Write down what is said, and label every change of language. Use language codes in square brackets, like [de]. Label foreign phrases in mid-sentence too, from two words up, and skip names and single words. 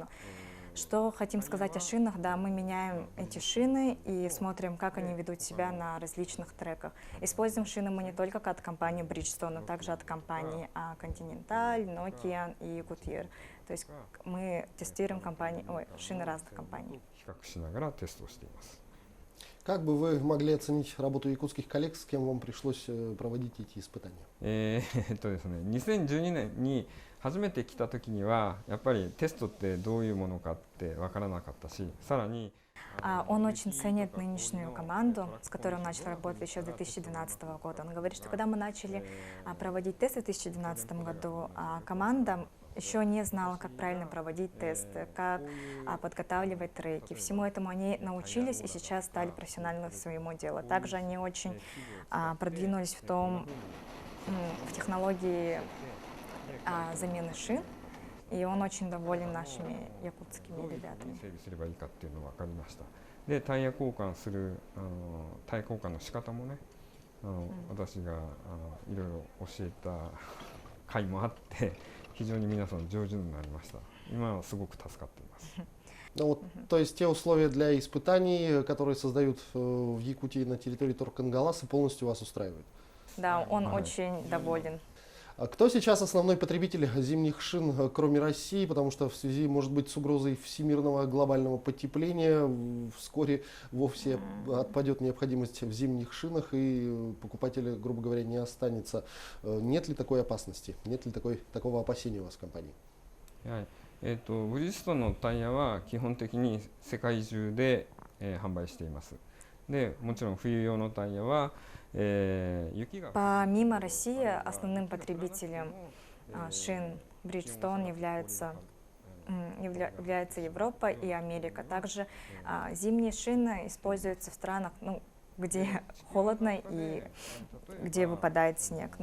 [ru] Что хотим сказать о шинах? Да, мы меняем эти шины и смотрим, как они ведут себя на различных треках. Используем шины мы не только от компании Bridgestone, но также от компаний Continental, Nokian и Goodyear. То есть мы тестируем шины разных компаний. [ja] 比較しながらテストをしています。 [ru] Как бы вы могли оценить работу якутских коллег, с кем вам пришлось проводить эти испытания? [ja] ですね、2012年に初めて来た時にはやっぱりテストってどういうものかって分からなかったし、さらに [ru] Он очень ценит нынешнюю команду, с которой он начал работать еще с 2012 года. Он говорит, что когда мы начали проводить тесты в 2012 году, команда еще не знала, как правильно проводить тесты, как подготавливать треки. Всему этому они научились и сейчас стали профессионально своему делу. Также они очень продвинулись в технологии замены шин, и он очень доволен нашими якутскими ребятами. [ja] 整備すればいいかっていうのが分かりました。で、タイヤ交換するタイヤ交換の仕方もね、私がいろいろ教えた回もあって、非常に皆さん上手になりました。今はすごく助かっています。 [ru] Ну, вот, то есть те условия для испытаний, которые создают в Якутии на территории Торкангаласа, полностью вас устраивают? Да, он очень доволен. А кто сейчас основной потребитель зимних шин, кроме России? Потому что в связи, может быть, с угрозой всемирного глобального потепления вскоре вовсе отпадет необходимость в зимних шинах, и покупателя, грубо говоря, не останется. Нет ли такой опасности? Нет ли такого опасения у вас в компании? [ja] はい、ブリヂストンのタイヤは基本的に世界中で、販売しています。で、もちろん冬用のタイヤは、雪が [ru] Помимо России, основным потребителем шин Bridgestone является Европа и Америка. Также зимние шины используются в странах, где холодно и где выпадает снег.